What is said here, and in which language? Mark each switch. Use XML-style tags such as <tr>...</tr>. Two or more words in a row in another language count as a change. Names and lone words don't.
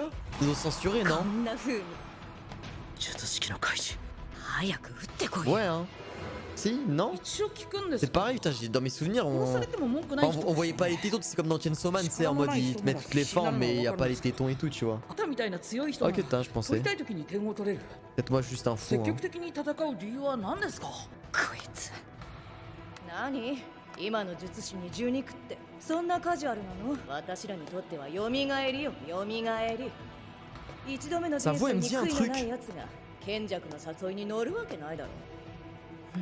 <fr>Ils ont censuré, non? Ouais, hein. Si, non? C'est pareil, putain, dans mes souvenirs, on voyait pas les tétons, c'est comme dans Chainsaw Man, c'est en mode ils te mettent toutes les formes, mais y a pas les tétons et tout, tu vois. Ok, putain, je pensais. Peut-être moi, juste un fou. Hein.</fr> <ja>今の術師に12区ってそんなカジュアルなの？私らにとっては蘇りよ、蘇り。一度目の人生に悔いのない奴が賢弱の誘いに乗るわけないだろう。</ja>